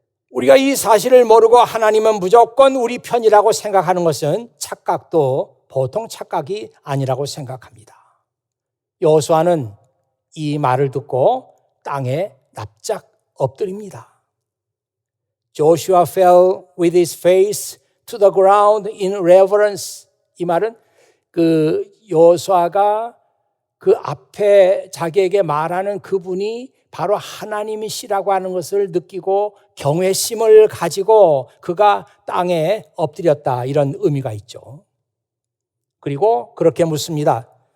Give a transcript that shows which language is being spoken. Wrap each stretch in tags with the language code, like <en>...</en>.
<ko>우리가 이 사실을 모르고 하나님은 무조건 우리 편이라고 생각하는 것은 착각도 보통 착각이 아니라고 생각합니다. 여호수아는 이 말을 듣고 땅에 납작 엎드립니다.</ko> <en>Joshua fell with his face to the ground in reverence.</en> <ko>이 말은 그 여호수아가 그 앞에 자기에게 말하는 그분이 바로 하나님이시라고 하는 것을 느끼고 경외심을 가지고 그가 땅에 엎드렸다. 이런 의미가 있죠. 그리고 그렇게 묻습니다.</ko>